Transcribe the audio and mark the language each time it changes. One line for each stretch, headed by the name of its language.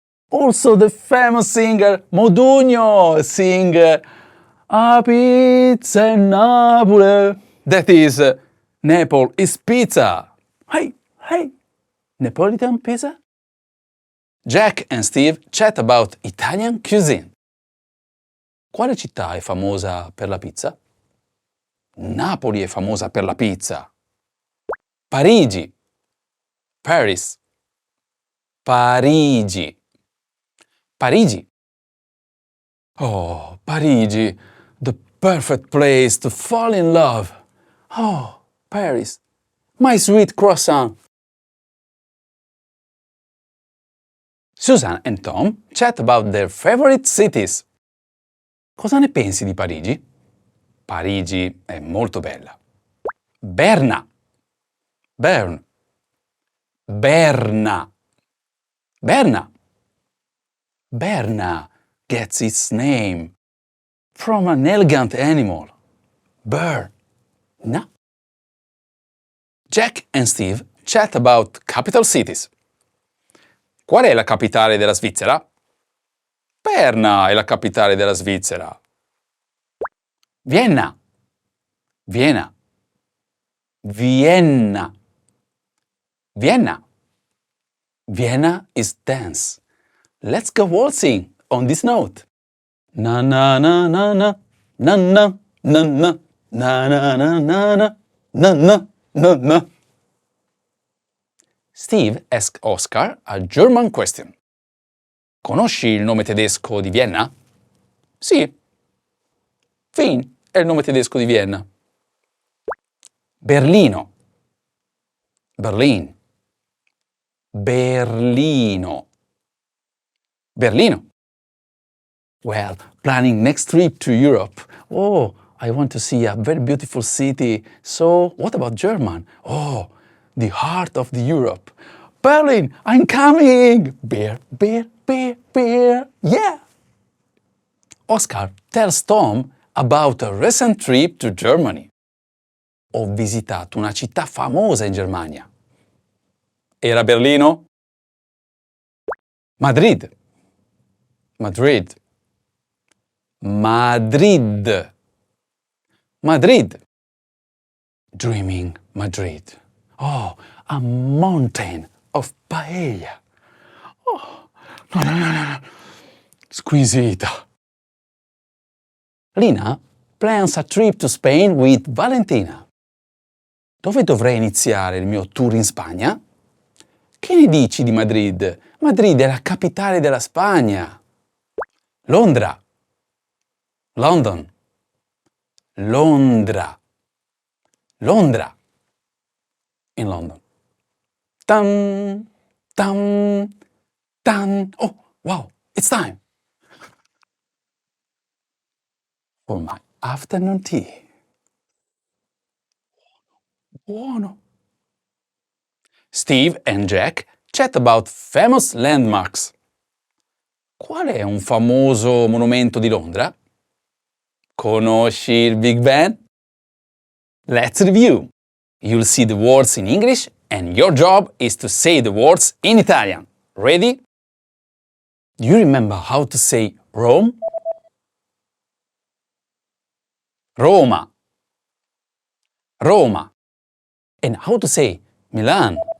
English: Also the famous singer Modugno sing A pizza in Napoli. That is, Naples is pizza. Hey, hey, Neapolitan pizza? Jack and Steve chat about Italian cuisine.
Italian: Quale città è famosa per la pizza? Napoli è famosa per la pizza. Parigi. Paris. Parigi. Parigi.
English: Oh, Parigi, the perfect place to fall in love. Oh, Paris, my sweet croissant. Susan and Tom chat about their favorite cities.
Italian: Cosa ne pensi di Parigi? Parigi è molto bella. Berna. Bern. Berna. Berna.
English: Berna gets its name from an elegant animal. Berna. Jack and Steve chat about capital cities.
Italian: Qual è la capitale della Svizzera? Berna è la capitale della Svizzera. Vienna. Vienna. Vienna. Vienna.
English: Vienna is dance. Let's go waltzing on this note. Na na na na na na na na na na na na na na na na na. Steve asks Oscar a German question.
Italian: Conosci il nome tedesco di Vienna? Sì. Wien è il nome tedesco di Vienna. Berlino. Berlin. Berlino. Berlino.
English: Well, planning next trip to Europe. Oh, I want to see a very beautiful city. So, what about German? Oh, the heart of the Europe. Berlin, I'm coming! Beer, beer, beer, beer. Yeah! Oscar tells Tom about a recent trip to Germany.
Italian: Ho visitato una città famosa in Germania. Era Berlino? Madrid. Madrid. Madrid. Madrid.
English: Dreaming Madrid. Oh, a mountain of paella. Oh, no, no, no, no. Squisita. Lina plans a trip to Spain with Valentina.
Italian: Dove dovrei iniziare il mio tour in Spagna? Che ne dici di Madrid? Madrid è la capitale della Spagna. Londra. London. Londra. Londra. In London. Tam, tam, tam.
English: Oh, wow, it's time for my afternoon tea. Buono. Steve and Jack chat about famous landmarks.
Italian: Qual è un famoso monumento di Londra? Conosci il Big Ben?
English: Let's review. You'll see the words in English, and your job is to say the words in Italian. Ready? Do you remember how to say Rome? Roma. Roma. And how to say Milan?